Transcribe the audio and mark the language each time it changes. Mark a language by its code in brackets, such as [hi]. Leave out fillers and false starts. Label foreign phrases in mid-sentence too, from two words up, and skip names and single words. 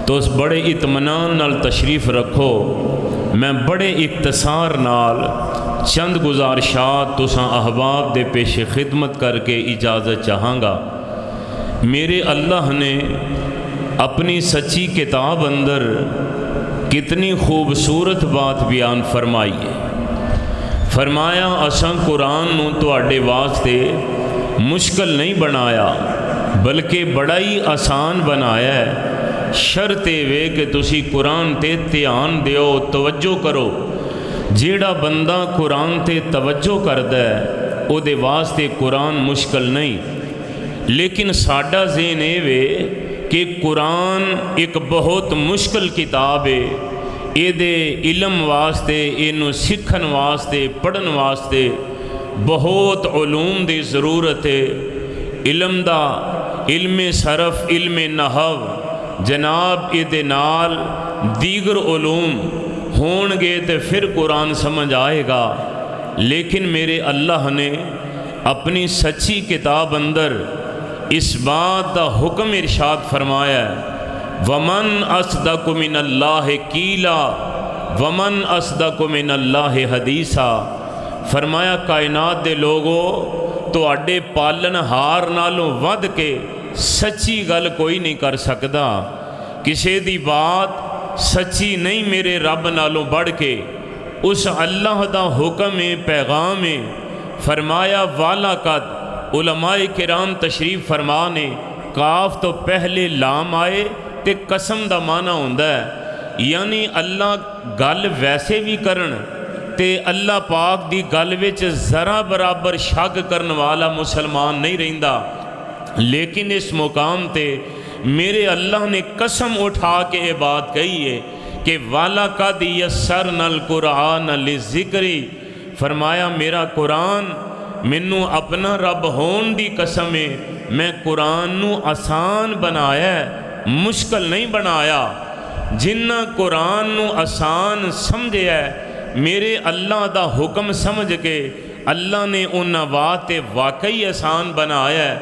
[pa] تو اس بڑے اطمینان نال تشریف رکھو، میں بڑے اختصار نال چند گزارشات تساں احباب دے پیش خدمت کر کے اجازت چاہاں گا۔ میرے اللہ نے اپنی سچی کتاب اندر کتنی خوبصورت بات بیان فرمائی ہے۔ فرمایا اساں قرآن نو تواڈے واسطے مشکل نہیں بنایا بلکہ بڑا ہی آسان بنایا ہے۔ شرط وے کہ تسی قرآن تے دھیان دیو، توجہ کرو۔ جیڑا بندہ قرآن تے توجہ کردا ہے او دے واسطے قرآن مشکل نہیں، لیکن ساڈا ذہن اے وے کہ قرآن ایک بہت مشکل کتاب ہے، اے دے علم واسطے، اینو سکھن واسطے، پڑھن واسطے بہت علوم دی ضرورت ہے۔ علم دا، علم صرف، علم نحو، جناب اے دے نال دیگر علوم ہون گے تے پھر قرآن سمجھ آئے گا۔ لیکن میرے اللہ نے اپنی سچی کتاب اندر اس بات دا حکم ارشاد فرمایا ہے، [ar] وَمَنْ أَصْدَقُ مِنَ اللَّهِ قِيلًا وَمَنْ أَصْدَقُ مِنَ اللَّهِ حَدِيثًا۔ [pa] فرمایا کائنات دے لوگو تو اڈے پالن ہار نالوں ود کے سچی گل کوئی نہیں کر سکدا، کسے دی بات سچی نہیں میرے رب نالوں بڑھ کے۔ اس اللہ دا حکم پیغام ہے۔ فرمایا والا قد، علماء کرام تشریف فرما نے کاف تو پہلے لام آئے تے قسم دا معنی ہوندا ہے، یعنی اللہ گل ویسے بھی کرن تے اللہ پاک دی گل وچ ذرا برابر شک کرن والا مسلمان نہیں رہندا، لیکن اس مقام تے میرے اللہ نے قسم اٹھا کے یہ بات کہی ہے کہ [ar] وَلَقَدْ يَسَّرْنَا الْقُرْآنَ لِلذِّكْرِ۔ [pa] فرمایا میرا قرآن، مینوں اپنا رب ہون دی قسم ہے، میں قرآن نو آسان بنایا ہے، مشکل نہیں بنایا۔ جنہ قرآن نو آسان سمجھے ہے میرے اللہ دا حکم سمجھ کے اللہ نے انہاں بات واقعی آسان بنایا ہے۔